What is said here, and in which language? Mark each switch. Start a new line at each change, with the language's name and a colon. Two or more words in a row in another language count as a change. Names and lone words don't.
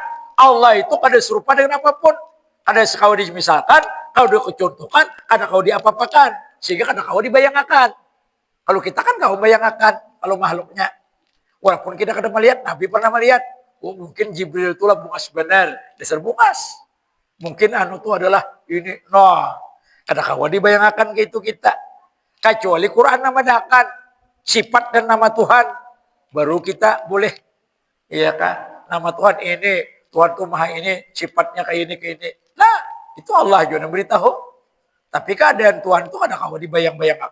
Banjar: Allah itu kada serupa dengan apapun. Kada kau dimisalkan, kau dicontohkan, kada kau diapa-apakan. Sehingga kada kau dibayangkan. Kalau kita kan kau bayangkan kalau makhluknya. Walaupun kita kada melihat, Nabi pernah melihat. Mungkin Jibril itulah bungas benar, dasar bungas. Mungkin itu adalah ini, kada kau dibayangkan gitu kita. Kecuali Quran namadakan sifat dan nama Tuhan, baru kita boleh, iya kan? Nama Tuhan ini, Tuhan tuh maha ini, sifatnya kayak ini. Nah, itu Allah juga yang beritahu. Tapi keadaan Tuhan itu kada kau dibayang-bayangkan.